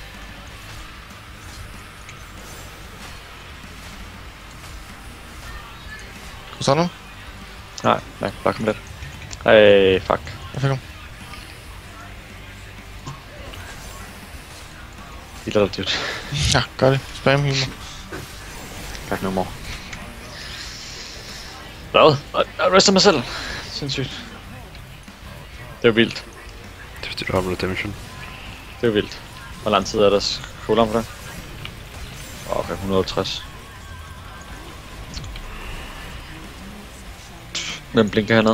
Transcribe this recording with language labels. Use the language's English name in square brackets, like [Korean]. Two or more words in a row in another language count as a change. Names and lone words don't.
[Danish] Kunne du nu? Nej, bare kom lidt. Ej, fuck. Jeg fik ham. Healer dig, dude. Ja, gør det. Spam humor. [English] Fuck no more. [Danish] Hvad? Jeg rester mig selv. Sindssygt. Det er vildt. Det er fordi du har Blood Dimension. Det er vildt. Hvor lang tid er der cooldown på det? Okay, 160. Hvem blinker hernede?